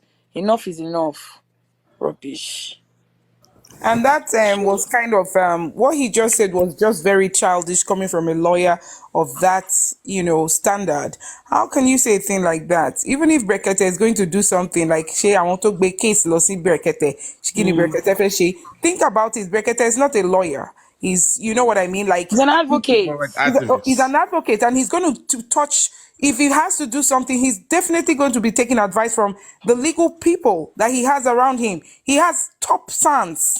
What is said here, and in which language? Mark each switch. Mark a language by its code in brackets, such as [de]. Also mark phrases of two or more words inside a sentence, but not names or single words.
[en] Enough is enough. Rubbish. And that was kind of what he just said was just very childish coming from a lawyer of that, standard. How can you say a thing like that? Even if Brekete is going to do something like, "Shay, I want to be case lossy Brekete, Shikini Brekete Feshe." Think about it. Brekete is not a lawyer. He's, you know what I mean? Like, he's an advocate. He's an advocate, and he's going to touch. If he has to do something, he's definitely going to be taking advice from the legal people that he has around him. He has top sons.